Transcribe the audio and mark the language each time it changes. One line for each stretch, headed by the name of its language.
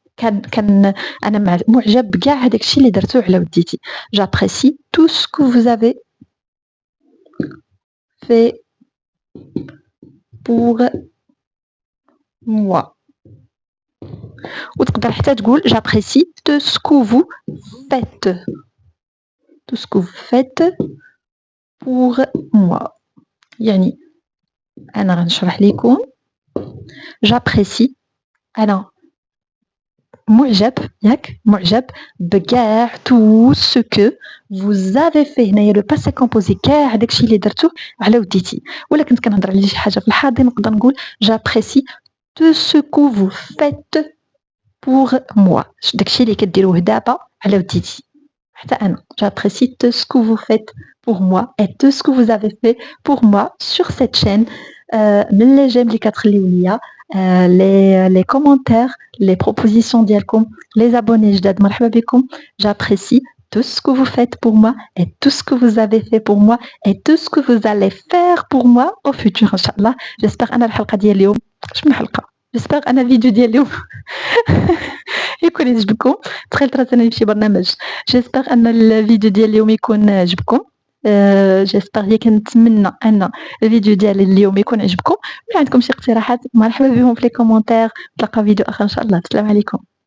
Arabic: كان انا معجب بكاع هذاك الشيء اللي درتو على وديتي.
French: j'apprécie tout ce que vous avez fait pour moi.
Arabic: وتقدر حتى تقول
French: j'apprécie tout ce que vous faites tout ce que vous faites pour moi.
Arabic: يعني انا غنشرح لكم j'apprécie انا معجب ياك معجب بكاع
French: tout ce que vous avez fait.
Arabic: هنايا لو باسي كومبوزي كاع داكشي اللي درتو على وديتي. ولا كنت كنهضر على شي حاجه في الحاضر نقدر نقول
French: j'apprécie tout ce que vous faites pour moi.
Arabic: داكشي اللي كديروه دابا على وديتي حتى انا
French: j'apprécie tout ce que vous faites pour moi et tout ce que vous avez fait pour moi sur cette chaîne.
Arabic: من لي جيم اللي كتخليو ليا، les commentaires،
French: les propositions
Arabic: ديالكم، les abonnés جداد مرحبا بكم.
French: j'apprécie tout ce que vous faites pour moi et tout ce que vous avez fait pour moi et tout ce que vous allez faire pour moi au futur
Arabic: ان شاء الله. j'espère انا الحلقه ديال اليوم شنو حلقه j'espère انا الفيديو ديال اليوم يكون يعجبكم. تخيلت راسي انا في برنامج.
French: j'espère
Arabic: ان الفيديو ديال اليوم يكون عجبكم. جيسبر هي كنتمنى ان الفيديو ديال اليوم يكون عجبكم. ولا عندكم شي اقتراحات مرحبا بهم في لي كومونتير. نتلاقى فيديو اخر ان شاء الله. السلام عليكم.